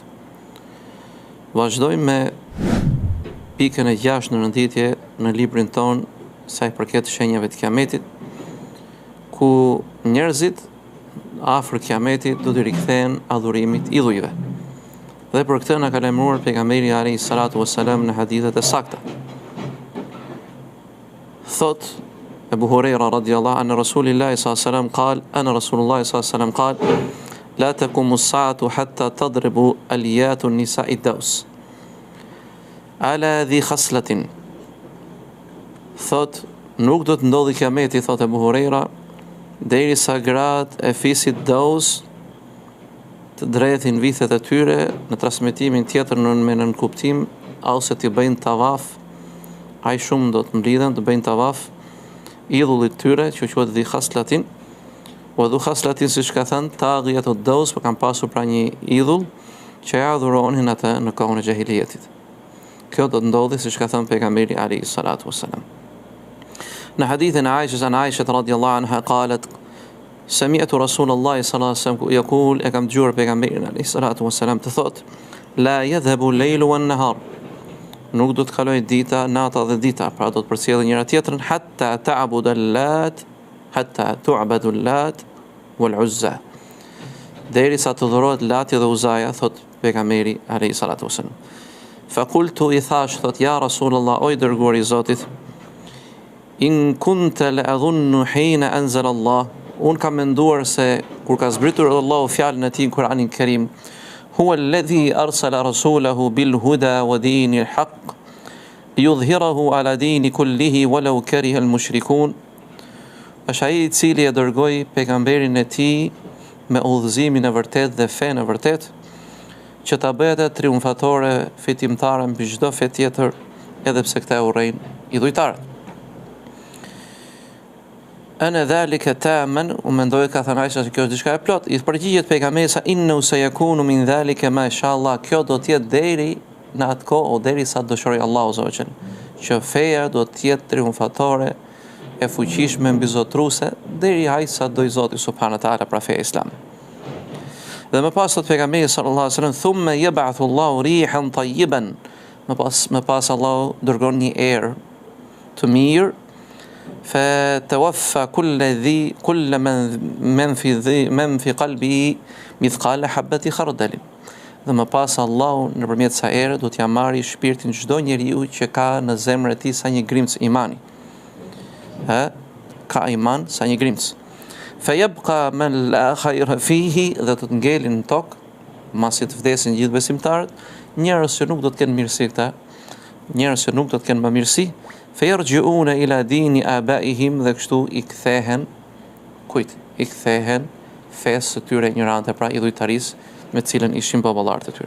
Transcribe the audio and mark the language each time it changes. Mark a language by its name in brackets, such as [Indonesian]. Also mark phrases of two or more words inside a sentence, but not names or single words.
[Albanian] Vazhdojmë me pikën e 6 në renditje në librin ton sa i përket shenjave të Kiametit, ku njerëzit afër Kiametit do të rikthehen adhurimit idhujve. Dhe për këtë na ka lajmëruar pejgamberi [Arabic] عليه الصلاة والسلام [Albanian] në hadithet e sakta. [Arabic] Thot Abu Huraira رضي الله عنه رسول الله صلى الله عليه وسلم قال أنا رسول الله صلى الله عليه وسلم قال لا تقوم الساعة حتى تضرب أليات النساء الدوس على ذي خصلة. [Albanian] Thot nuk do të ndodhi Kiameti, thot Abu Huraira, derisa gratë e fisit Daus të drejtin vithet e tyre në transmetimin tjetër me nënkuptim, ose të bëjnë tavaf, ai shumë do të mblidhen të bëjnë tavaf idhullit tyre, që quhet dhi khaslatin, o dhu khaslatin siç ka thënë Taghiat o Daus, për kanë pasur pra një idhull që ja adhuronin atë në kohën e jahiliyetit. Kjo do të ndodhi siç ka thënë pejgamberi [Arabic] عليه الصلاة والسلام. [Albanian] Në hadithin e [Arabic] Aisha رضي الله عنها قالت سمعت رسول الله صلى الله عليه وسلم يقول [Albanian] e kam dëgjuar pejgamberin [Arabic] عليه الصلاة والسلام [Albanian] të thotë [Arabic] لا يذهب الليل والنهار, [Albanian] nuk do të kalojë dita, nata dhe dita, pra do të përcjellë njëra tjetrën [Arabic] حتى تعبد اللات حتى تعبد اللات والعزى, [Albanian] derisa të dhurohet Lati dhe Uzaja, thot pejgamberi [Arabic] عليه الصلاة والسلام. فقلت, [Albanian] i thash, thot [Arabic] يا رسول الله, [Albanian] o i dërguari i Zotit, [Arabic] إن كنت لأظن حين أنزل الله, [Albanian] unë kam menduar se kur ka zbritur Allahu fjalën e tij në Kur'anin Kerim, [Arabic] هو الذي أرسل رسوله بالهدى ودين الحق ليظهره على الدين كله ولو كره المشركون, [Albanian] është ai i cili e dërgoi pejgamberin e tij me udhëzimin e vërtet dhe fenë e vërtet, që ta bëhet triumfatore, fitimtare mbi çdo fe tjetër, edhe pse këta urrejnë idhujtarët. [Arabic] أن ذلك تاما, [Albanian] u mendoj ka thënë Aisha se kjo është diçka e plot. I përgjigjet pejgamberi sa [Arabic] إنه سيكون من ذلك ما شاء الله, [Albanian] kjo do të jetë deri në atë kohë o derisa dëshiroj Allahu [Arabic] سبحانه وتعالى, [Albanian] që feja do të jetë triumfatore e fuqishme mbizotruese deri ai sa do i Zoti [Arabic] سبحانه وتعالى [Albanian] pra feja islam. Dhe më pas thot pejgamberi [Arabic] صلى الله عليه وسلم ثم يبعث الله ريحا طيبا, [Albanian] më pas Allahu dërgon një erë të mirë, [Arabic] فتوفى كل من في قلبه مثقال حبة خردل. [Albanian] Dhe më pas Allahu nëpërmjet sa erë do t'ja marrë shpirtin çdo njeriu që ka në zemrën e tij sa një grimc imani. Ka iman sa një grimc. [Arabic] فيبقى من لا خير فيه, [Albanian] dhe do të ngelin në tokë, masi të vdesin gjithë besimtarët, njerëz që nuk do të kenë mirësi këta, njerëz që nuk do të kenë më mirësi, [Arabic] فيرجعون إلى دين آبائهم, [Albanian] dhe kështu i kthehen kujt? I kthehen fesë së tyre ignorante, pra idhujtarisë me cilën ishin baballarët e tyre.